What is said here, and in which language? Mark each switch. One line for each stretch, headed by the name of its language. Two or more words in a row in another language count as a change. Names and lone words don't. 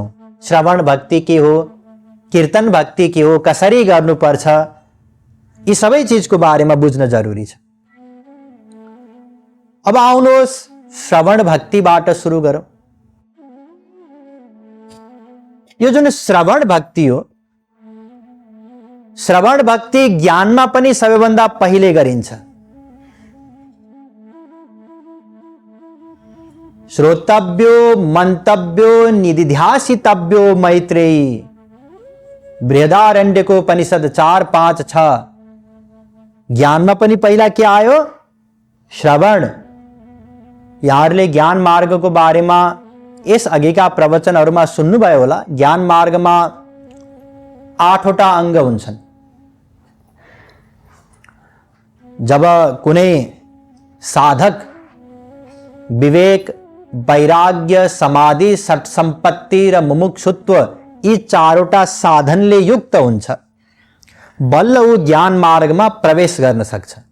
Nepali: श्रवण भक्ति के हो, कीर्तन भक्ति के हो, कसरी गर्नुपर्छ, यी सबै चीजको बारेमा बुझ्न जरुरी छ। अब आउनुहोस् श्रवण भक्तिबाट सुरु गरौँ। यो जुन श्रवण भक्ति हो, श्रवण भक्ति ज्ञानमा पनि सबैभन्दा पहिले गरिन्छ।
Sanskrit: श्रोतव्यो मन्तव्यो निदिध्यासितव्यो मैत्रेयी, बृहदारण्यको उपनिषद 4-5-6।
Nepali: ज्ञानमा पनि पहिला के आयो? श्रवण। यहाँहरूले ज्ञान मार्गको बारेमा यस अघिका प्रवचनहरूमा सुन्नुभयो होला। ज्ञान मार्गमा 8वटा अङ्ग हुन्छन्। जब कुनै साधक विवेक, वैराग्य, समाधि, सट सम्पत्ति र मुमुक्षुत्व यी 4वटा साधनले युक्त हुन्छ, बल्ल ऊ ज्ञान मार्गमा प्रवेश गर्न सक्छ।